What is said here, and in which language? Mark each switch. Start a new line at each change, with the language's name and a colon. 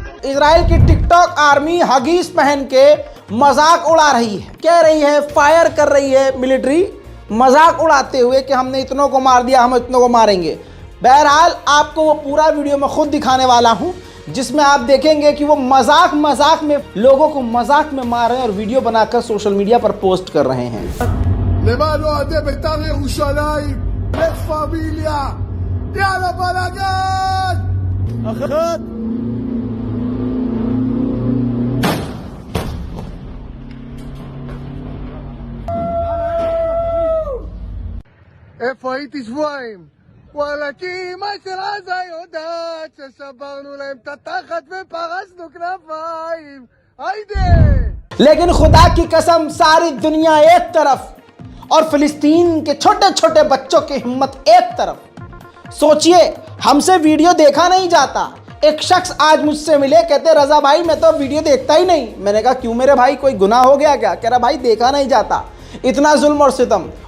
Hindi: Israel की TikTok army Huggies पहन के मजाक उड़ा रही है, कह रही है, फायर कर रही है मिलिट्री, मजाक उड़ाते हुए कि हमने इतनों को मार दिया, हम इतनों को मारेंगे। बहरहाल आपको वो पूरा वीडियो मैं खुद दिखाने वाला हूं, जिसमें आप देखेंगे कि वो मजाक मजाक में लोगों को मजाक में मार रहे हैं और वीडियो बनाकर सोशल मीडिया पर पोस्ट कर रहे हैं।
Hebrew: למען אוהדי בית"ר ירושלים, לה פמיליה, יאללה בלאגן! אחת! איפה הייתי שבועיים? וואלה, כי אמא של עזה יודעת ששברנו להם את התחת ופרסנו כנפיים. היידה!
Hindi: लेकिन खुदा की कसम, सारी दुनिया एक तरफ और फिलिस्तीन के छोटे छोटे बच्चों की हिम्मत एक तरफ। सोचिए, हमसे वीडियो देखा नहीं जाता। एक शख्स आज मुझसे मिले, कहते रजा भाई मैं तो वीडियो देखता ही नहीं। मैंने कहा क्यों मेरे भाई, कोई गुनाह हो गया क्या? कह रहा भाई देखा नहीं जाता, इतना जुल्म और सितम।